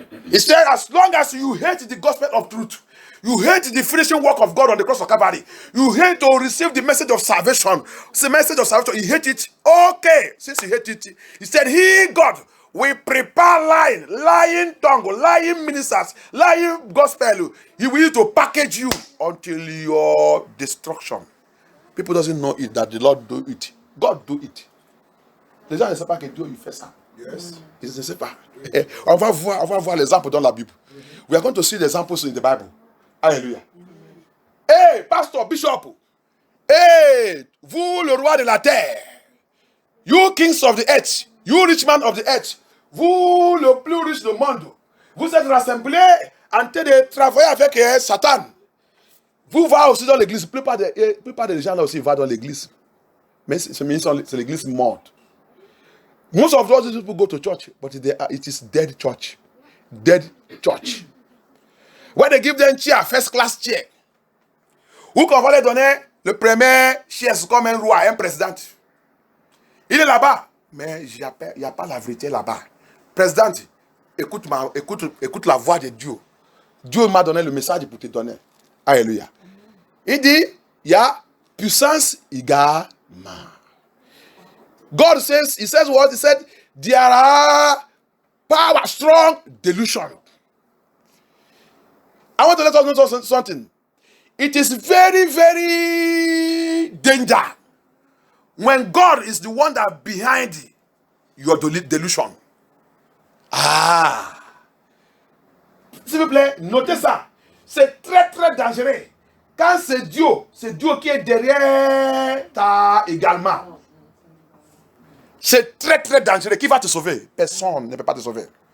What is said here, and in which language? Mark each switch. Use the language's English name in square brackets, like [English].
[English] He said, as long as you hate the gospel of truth, you hate the finishing work of God on the cross of Calvary, you hate to receive the message of salvation, you hate it, okay, since you hate it, he said, he, God, will prepare lying tongue, lying ministers, lying gospel. He will use to package you until your destruction. People doesn't know it, that the Lord do it. God do it. [French] Les gens ne savent pas que Dieu il fait ça. [English] Yes. [French] Ils ne savent pas. On va voir l'exemple dans la Bible. [English] We are going to see the examples in the Bible. Alléluia. Hey, pastor, bishop. [French] Hey, vous, le roi de la terre. [English] You kings of the earth. You rich man of the earth. [French] Vous, le plus riche du monde. Vous êtes rassemblés en train de travailler avec Satan. Vous va aussi dans l'église. La plupart des gens là aussi vont dans l'église. Mais c'est l'église morte. [English] Most of those people go to church, but it is dead church. Dead church. Where they give them chair, first class chair. [French] Où qu'on va leur donner le premier chaise comme un roi, un président. Il est là-bas, mais il n'y a pas la vérité là-bas. Président, écoute la voix de Dieu. Dieu m'a donné le message pour te donner. Alléluia. Il dit, il y a puissance égale man. [English] God says, he says what? He said, there are power, strong delusion. I want to let us know something. It is very, very danger when God is the one that behind your delusion. [French] Ah. S'il vous plaît, notez ça. C'est très, très dangereux. Quand c'est Dieu qui est derrière ta également. C'est très, très dangereux. Qui va te sauver? Personne ne peut pas te sauver.